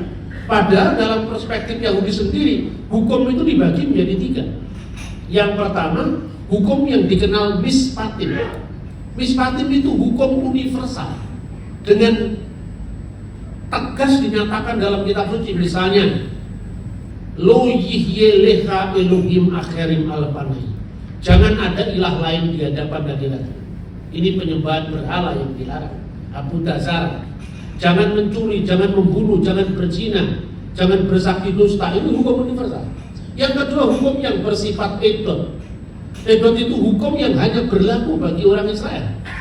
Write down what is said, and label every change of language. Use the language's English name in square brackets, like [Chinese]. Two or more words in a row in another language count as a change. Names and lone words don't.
[Indonesian] Padahal dalam perspektif Yahudi sendiri, hukum itu dibagi menjadi 3. Yang pertama, hukum yang dikenal mispatim. Mispatim itu hukum universal. Dengan tegas dinyatakan dalam kitab suci, misalnya [Hebrew] לא יהיה לך אלוהים אחרים על פני. [Indonesian] Jangan ada ilah lain di hadapan hadirat. Ini penyembahan berhala yang dilarang. Abu Dazar. Jangan mencuri, jangan membunuh, jangan berzina, jangan bersaksi dusta. Ini hukum universal. Yang kedua, hukum yang bersifat edot. Edot itu hukum yang hanya berlaku bagi orang Israel.